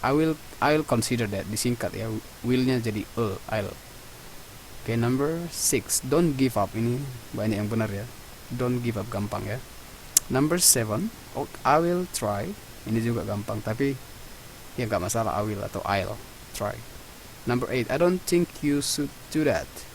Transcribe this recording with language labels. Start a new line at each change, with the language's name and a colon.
English: I'll consider that,
Indonesian: disingkat ya.
English: Will-nya jadi I'll. Okay, number 6, don't give up.
Indonesian: Ini banyak yang benar ya.
English: Don't give up
Indonesian: gampang ya.
English: Number 7, I will try.
Indonesian: Ini juga gampang, tapi ya nggak masalah, I will atau
English: I'll try. Number 8, I don't think you should do that.